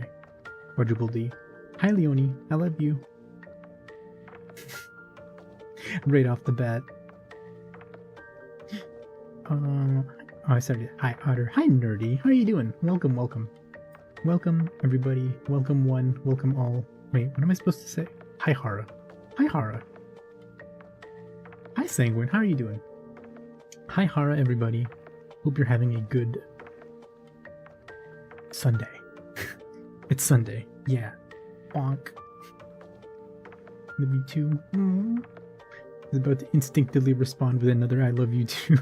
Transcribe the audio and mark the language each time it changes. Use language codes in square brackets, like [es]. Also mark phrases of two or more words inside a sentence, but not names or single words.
[en] Quadruple D. Hi, Leonie. I love you. Right off the bat. Oh, I started. Hi, Otter. Hi, Nerdy. How are you doing? Welcome, welcome. Welcome, everybody. Welcome one. Welcome all. Wait, what am I supposed to say? Hi, Hara. Hi, Hara. Hi, Sanguine. How are you doing? Hi, Hara, everybody. Hope you're having a good Sunday. It's Sunday. Yeah. Bonk. The V2 is about to instinctively respond with another I love you too.